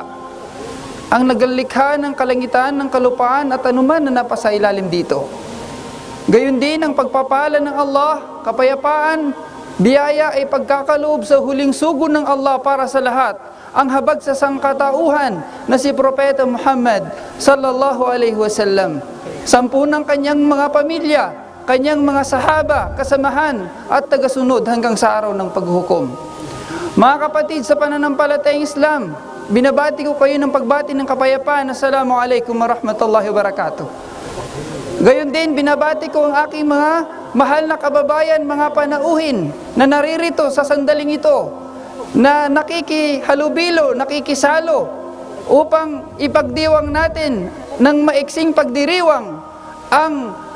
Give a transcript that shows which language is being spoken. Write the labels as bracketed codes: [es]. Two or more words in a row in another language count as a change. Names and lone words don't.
[tl] Ang naglikha ng kalangitan, ng kalupaan at anuman na napasa ilalim dito. Gayon din ang pagpapala ng Allah, kapayapaan, biyaya ay pagkakaloob sa huling sugo ng Allah para sa lahat. Ang habag sa sangkatauhan na si Propeta Muhammad [ar] sallallahu alaihi wasallam. [tl] 10 ng kanyang mga pamilya, kanyang mga sahaba, kasamahan at tagasunod hanggang sa araw ng paghukom. Mga kapatid sa pananampalatayang Islam, binabati ko kayo ng pagbati ng kapayapaan. [ar] Assalamualaikum warahmatullahi wabarakatuh. [tl] Gayon din, binabati ko ang aking mga mahal na kababayan, mga panauhin na naririto sa sandaling ito, na nakikihalubilo, nakikisalo upang ipagdiwang natin ng maiksing pagdiriwang ang